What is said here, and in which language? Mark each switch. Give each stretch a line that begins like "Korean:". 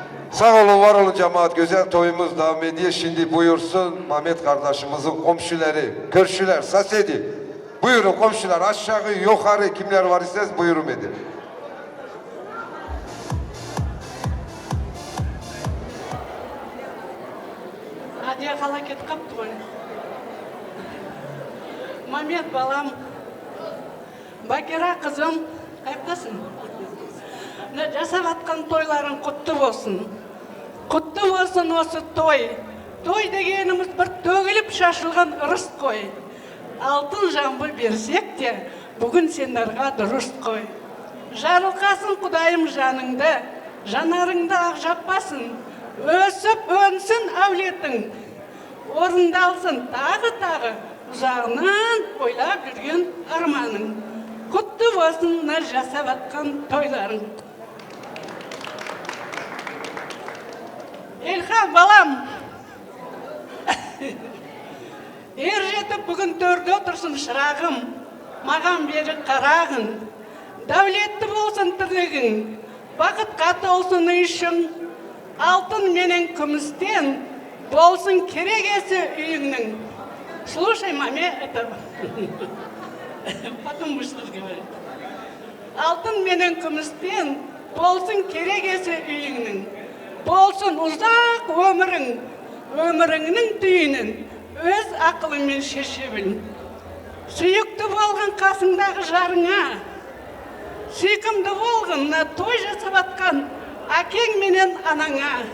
Turkish: Sağ olun, var olun cemaat. Güzel toyumuz devam ediyor. Şimdi buyursun Mehmet kardeşimizin komşuları, körşüler, sasedi. Buyurun komşular, aşağı yukarı kimler var ise buyurun edin. Hadi halaket kaptı ғой.
Kazakh: Мамет балам, Бакира қызым, қайттасың? Жасап атқан тойларың құтты болсын. Құтты болсын осы той. Той дегеніміз бір төгіліп шашылған ырыс қой. Алтын жамбы берсек те, бүгін сендерға дұрыс қой. Жарылқасын құдайым жаныңды, жанарыңды ақ жаппасын. Өсіп өнсін әулетің, орындалсын тағы, ұзағынан ойлап жүрген арманың. Құтты болсын мына жасап атқан тойларың. Елхан балам, ер жетіп бүгін төрде отырсын шырағым, маған бері қарағын. Дәулетті болсын тірлігің, бақытқа толсын үйшің, алтын менен күмістен болсын керегесі үйіңнің.
Russian: Слушай, маме, это потом будешь разговаривать.
Kazakh: Алтын менен күмістен болсын керегесі үйіңнің. Болсын ұзақ өмірің, өміріңнің түйінін өз ақылымен шеше біл. Сүйікті болған қасыңдағы жарыңа, сүйкімді болғын той жасап атқан әкең менен анаңа.